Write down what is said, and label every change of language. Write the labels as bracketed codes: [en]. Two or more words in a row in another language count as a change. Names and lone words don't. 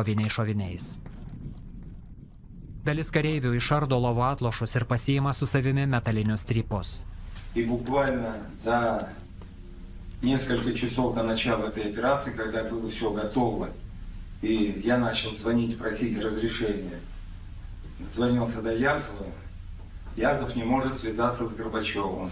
[lt] koviniais šoviniais. Dalis kareivių išardo lovų atlošus ir pasiima su savimi metalinius strypus. [ru] И буквально за несколько часов до начала этой операции, когда было все готово, и я начал звонить, просить разрешения, звонился до Язова. Язов не может связаться с Горбачевым.